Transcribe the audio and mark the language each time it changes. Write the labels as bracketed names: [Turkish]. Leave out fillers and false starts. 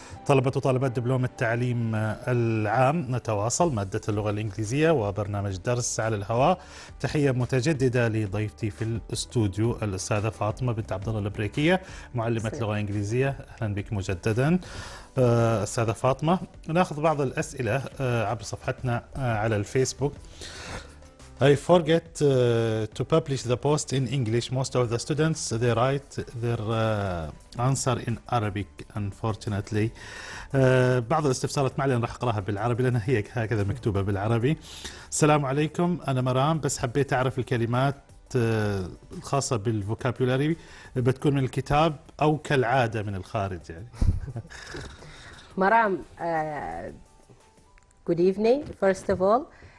[Arabic] طلبة وطالبات دبلوم التعليم العام نتواصل مادة اللغة الإنجليزية وبرنامج درس على الهواء. تحية متجددة لضيفتي في الاستوديو الأستاذة فاطمة بنت عبد الله البريكية معلمة لغة إنجليزية. أهلا بك مجددا أستاذة فاطمة. ناخذ بعض الأسئلة عبر صفحتنا على الفيسبوك. [English] I forget to publish the post in English. Most of the students they write their answer in Arabic unfortunately. [Arabic] بعض الاستفسارات معلن راح اقراها بالعربي لانها هي هكذا مكتوبة بالعربي. السلام عليكم أنا مرام بس حبيت أعرف الكلمات الخاصة بالفوكابولاري بتكون من الكتاب أو كالعادة من الخارج يعني. [English] مرام, good evening first of all.